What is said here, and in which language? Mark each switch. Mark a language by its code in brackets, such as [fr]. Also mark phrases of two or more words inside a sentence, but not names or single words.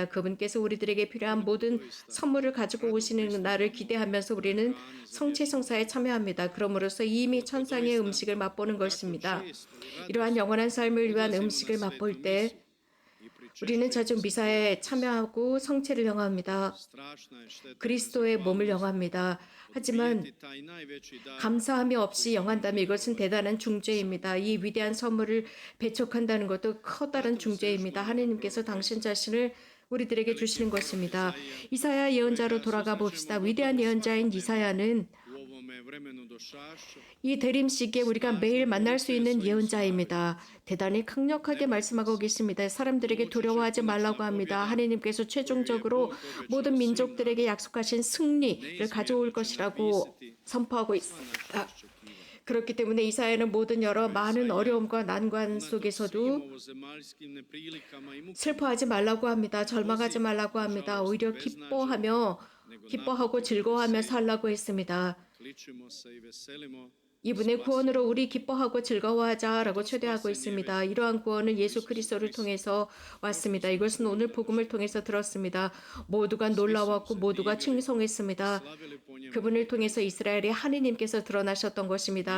[ko] 그분께서 우리들에게 필요한 모든 선물을 가지고 오시는 날을 기대하면서 우리는 성체 성사에 참여합니다. 그러므로서 이미 천상의 음식을 맛보는 것입니다. 이러한 영원한 삶을 위한 음식을 맛볼 때 우리는 자주 미사에 참여하고 성체를 영합니다. [hr] strašna je šteta [ko] 그리스도의 몸을 영합니다. 하지만 [hr] taj najveći dar [ko] 감사함이 없이 영한다면 이것은 대단한 중죄입니다. 이 위대한 선물을 배척한다는 것도 커다란 중죄입니다. 하나님께서 당신 자신을 우리들에게 주시는 것입니다. 이사야 예언자로 돌아가 봅시다. 위대한 예언자인 이사야는 [hr] u ovome vremenu došašća [ko] 이 대림 시기에 우리가 매일 만날 수 있는 예언자입니다. 대단히 강력하게 말씀하고 계십니다. 사람들에게 두려워하지 말라고 합니다. 하나님께서 최종적으로 모든 민족들에게 약속하신 승리를 가져올 것이라고 선포하고 있습니다. 그렇기 때문에 이사야는 모든 여러 많은 어려움과 난관 속에서도 [hr] ovozemaljskim neprilikama i mukama [ko] 슬퍼하지 말라고 합니다. 절망하지 말라고 합니다. 오히려 기뻐하고 즐거워하며 살라고 했습니다. [hr] kličimo se i veselimo [ko] 이분의 구원으로 우리 기뻐하고 즐거워하자라고 초대하고 있습니다. 이러한 구원은 예수 그리스도를 통해서 왔습니다. 이것은 오늘 복음을 통해서 들었습니다. 모두가 놀라웠고 모두가 칭송했습니다. 그분을 통해서 이스라엘의 하느님께서 드러나셨던 것입니다.